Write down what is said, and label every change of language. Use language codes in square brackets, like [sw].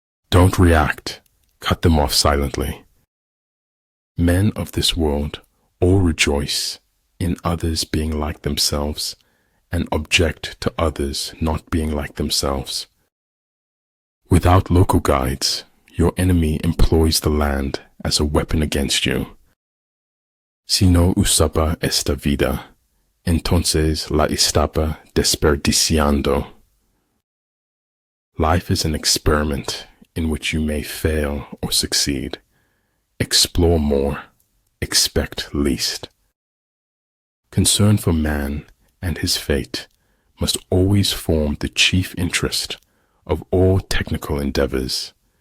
[en] Don't react, cut them off silently. Men of this world all rejoice in others being like themselves and object to others not being like themselves. Without local guides, your enemy employs the land as a weapon against you. [es] Si no usaba esta vida, entonces la estaba desperdiciando. [en] Life is an experiment in which you may fail or succeed. Explore more, expect least. Concern for man and his fate must always form the chief interest of all technical endeavors.